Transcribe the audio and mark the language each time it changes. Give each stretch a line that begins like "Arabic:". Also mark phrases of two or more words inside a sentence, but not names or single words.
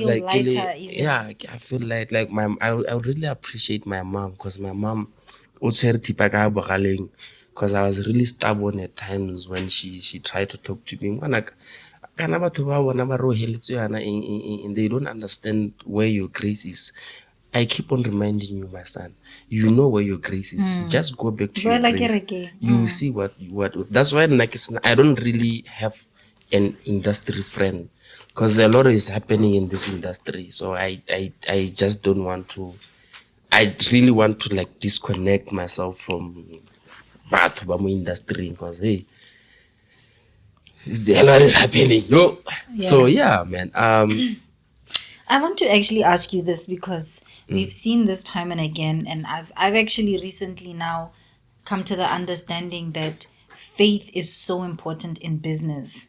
English: feel like lighter even. yeah, I feel like I would really appreciate my mom, because my mom because I was really stubborn at times when she tried to talk to me.
Tswana: Kana batho ba bona ba re o heletse yana
English: and they don't understand where your grace is. I keep on reminding you, my son, you know where your grace is. Just go back to your
Tswana: Boela
English: grace.
Tswana: kereke.
English: You will see what that's why I don't really have an industry friend, because a lot is happening in this industry. So I just don't want to. I really want to, like, disconnect myself from
Tswana: batho ba mo
English: industry, because hey, a lot is happening. No. So yeah, man. I want to actually ask you this because we've seen this time and again, and I've actually recently now come to the understanding that faith is so important in business.